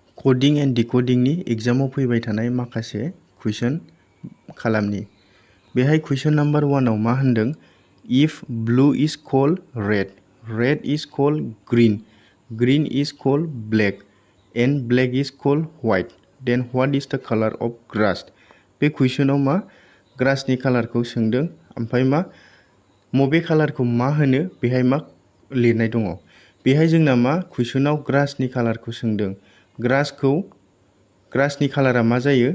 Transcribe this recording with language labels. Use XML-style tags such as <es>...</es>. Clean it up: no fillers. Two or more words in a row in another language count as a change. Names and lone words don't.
<en>coding and decodingनि</en> <brx>एग्जामाव फैबाय थानाय माखासे कुइसन खालामनि। बेहाय</brx> <en>question number</en> <brx>1 आव मा होनदों?</brx> <en>If blue is called red, red is called green, green is called black and black is called white, then what is the colour of grass?</en> <brx>बे कुइसनाव मा</brx> <en>grassनि colourखौ</en> <brx>सोंदों, ओमफ्राय मा मबे कालारखौ मा होनो बेहाय मा लिरनाय दङ। बेहाय जोंना मा कुइसनाव</brx> <en>grassनि colourखौ</en> <brx>सोंदों।</brx> <en>grassनि colourआ</en> <brx>मा जायो?</brx>